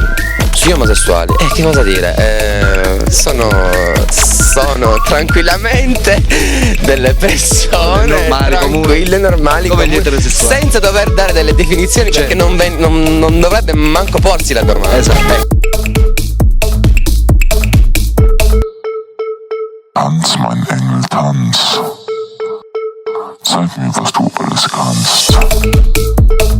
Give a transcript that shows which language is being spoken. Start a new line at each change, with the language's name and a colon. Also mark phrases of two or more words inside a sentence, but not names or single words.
Italian: Sugli omosessuali, che cosa dire? Sono tranquillamente delle persone Normali, tranquille, normali, come gli eterosessuali. senza dover dare delle definizioni, perché non dovrebbe manco porsi la domanda. Esatto.
German: Tanz, mein Engel, tanz. Zeig mir, was du alles kannst.